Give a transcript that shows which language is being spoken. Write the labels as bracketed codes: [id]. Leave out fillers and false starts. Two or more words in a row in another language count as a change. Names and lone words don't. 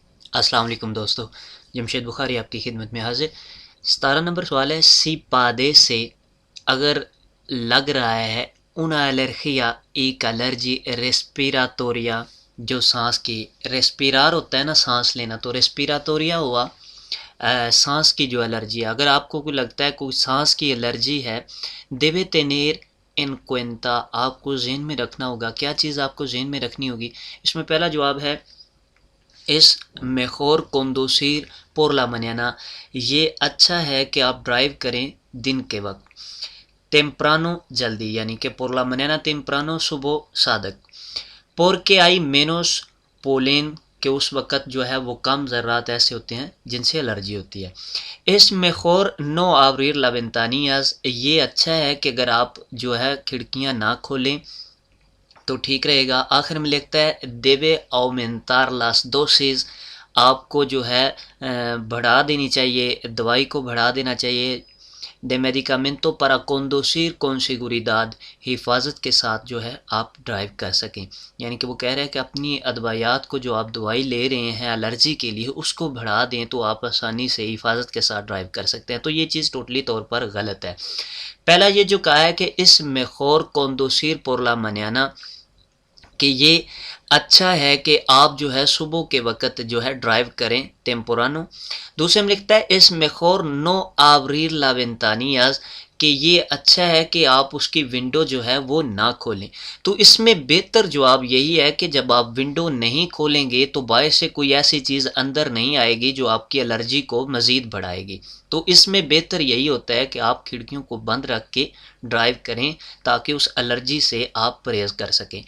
[ur] السلام علیکم دوستو، جمشید بخاری آپ کی خدمت میں حاضر۔ 17 نمبر سوال ہے، [es] si padece [ur] سے اگر لگ رہا ہے [es] una alergia [ur] ایک الرجی ریسپیراتوریا، جو سانس کی ریسپیرار ہوتا ہے نا سانس لینا، تو ریسپیراتوریا ہوا سانس کی جو الرجی ہے۔ اگر آپ کو کوئی لگتا ہے کوئی سانس کی الرجی ہے، [es] debe tener en cuenta, [ur] آپ کو ذہن میں رکھنا ہوگا۔ کیا چیز آپ کو ذہن میں رکھنی ہوگی؟ اس میں پہلا جواب ہے [es] es mejor conducir por la mañana, [ur] یہ اچھا ہے کہ آپ ڈرائیو کریں دن کے وقت، ٹیمپرانو جلدی، یعنی کہ [es] por la mañana temprano [ur] صبح صادق، [es] porque hay menos polen، [ur] کہ اس وقت جو ہے وہ کم ذرات ایسے ہوتے ہیں جن سے الرجی ہوتی ہے۔ [es] es mejor no abrir la ventanillas، [ur] یہ اچھا ہے کہ اگر آپ جو ہے کھڑکیاں نہ کھولیں تو ٹھیک رہے گا۔ آخر میں لکھتا ہے [es] debe aumentar las dosis، [ur] آپ کو جو ہے بڑھا دینی چاہیے، دوائی کو بڑھا دینا چاہیے، [es] de medicamento para conducir con seguridad، [ur] حفاظت کے ساتھ جو ہے آپ ڈرائیو کر سکیں۔ یعنی کہ وہ کہہ رہے ہیں کہ اپنی ادویات کو، جو آپ دوائی لے رہے ہیں الرجی کے لیے، اس کو بڑھا دیں تو آپ آسانی سے حفاظت کے ساتھ ڈرائیو کر سکتے ہیں۔ تو یہ چیز ٹوٹلی طور پر غلط ہے۔ پہلا یہ جو کہا ہے کہ [es] es mejor conducir por la mañana, [ur] کہ یہ اچھا ہے کہ آپ جو ہے صبح کے وقت جو ہے ڈرائیو کریں ٹیمپورانو۔ [es] دوسرے میں لکھتا ہے es mejor no abrir la ventanillas، [ur] کہ یہ اچھا ہے کہ آپ اس کی ونڈو جو ہے وہ نہ کھولیں۔ تو اس میں بہتر جواب یہی ہے کہ جب آپ ونڈو نہیں کھولیں گے تو باعث سے کوئی ایسی چیز اندر نہیں آئے گی جو آپ کی الرجی کو مزید بڑھائے گی۔ تو اس میں بہتر یہی ہوتا ہے کہ آپ کھڑکیوں کو بند رکھ کے ڈرائیو کریں تاکہ اس الرجی سے آپ پرہیز کر سکیں۔